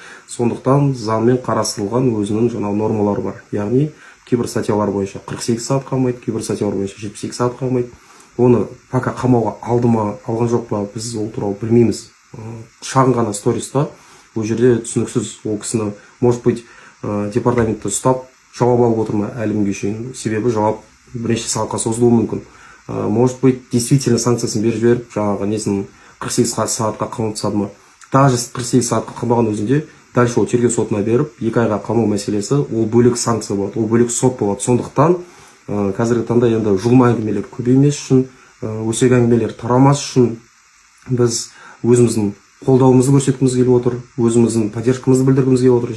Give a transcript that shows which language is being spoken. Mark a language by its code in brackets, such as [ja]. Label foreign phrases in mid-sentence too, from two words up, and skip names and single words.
[kk] Сондықтан заңмен қарастырылған өзінің жаңағы нормалары бар. Яғни кейбір статьялар бойынша 48 сағат қамайды, кейбір статьялар бойынша 72 сағат қамайды. Оны пока қамауға алды ма, алған жоқ па, біз ол туралы білмейміз. Шағын ғана сториста ол жерде түсініксіз ол кісіні, [ru] может быть, [kk] департаментті ұстап жауап алып отыр ма әлі күнге шейін. Себебі жауап бірнеше сағатқа созылуы мүмкін. [ru] Может быть, действительно [kk] санкциясын беріп жіберіп, жаңағы несін 48 сағатқа қамап тастады ма. Даже 48 сағатқа қамаған өзінде дальше ол тергеу сотына беріп, 2 айға қамау мәселесі, ол бөлек санкция болады, ол бөлек сот болады. Сондықтан қазіргі таңда енді жұлма әңгімелер көбеймес үшін, өсек әңгімелер тарамас үшін біз өзіміздің қолдауымызды көрсеткіміз келіп отыр, өзіміздің поддержкамызды білдіргіміз келіп отыр.